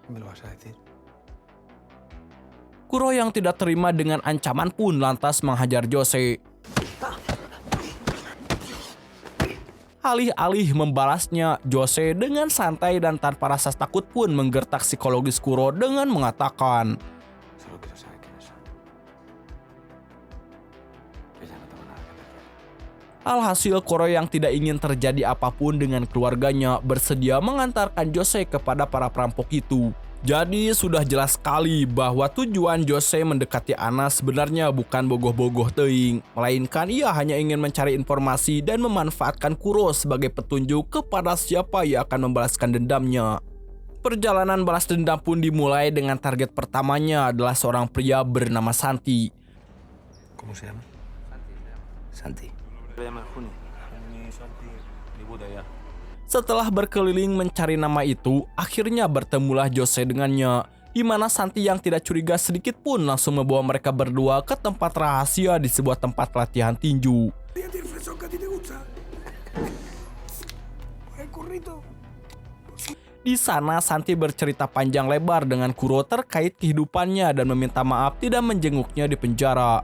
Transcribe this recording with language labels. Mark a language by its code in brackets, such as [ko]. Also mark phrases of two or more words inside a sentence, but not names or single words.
[id] Kuro yang tidak terima dengan ancaman pun lantas menghajar Jose. Alih-alih membalasnya, Jose dengan santai dan tanpa rasa takut pun menggertak psikologis Kuro dengan mengatakan, [es] Solo quiero saber quiénes son. Que ya no tengo nada que perder. [id] Alhasil Kuro yang tidak ingin terjadi apapun dengan keluarganya bersedia mengantarkan Jose kepada para perampok itu. Jadi sudah jelas sekali bahwa tujuan Jose mendekati Ana sebenarnya bukan [su] bogoh-bogoh teuing, [id] melainkan ia hanya ingin mencari informasi dan memanfaatkan Kuro sebagai petunjuk kepada siapa yang akan membalaskan dendamnya. Perjalanan balas dendam pun dimulai dengan target pertamanya adalah seorang pria bernama Santi. [es] ¿Cómo se llama? Santi. ¿Lo llama Juni? Juni, Santi, ni puta idea. [id] Setelah berkeliling mencari nama itu, akhirnya bertemulah Jose dengannya, di mana Santi yang tidak curiga sedikit pun langsung membawa mereka berdua ke tempat rahasia di sebuah tempat latihan tinju. Di sana Santi bercerita panjang lebar dengan Kuro terkait kehidupannya dan meminta maaf tidak menjenguknya di penjara.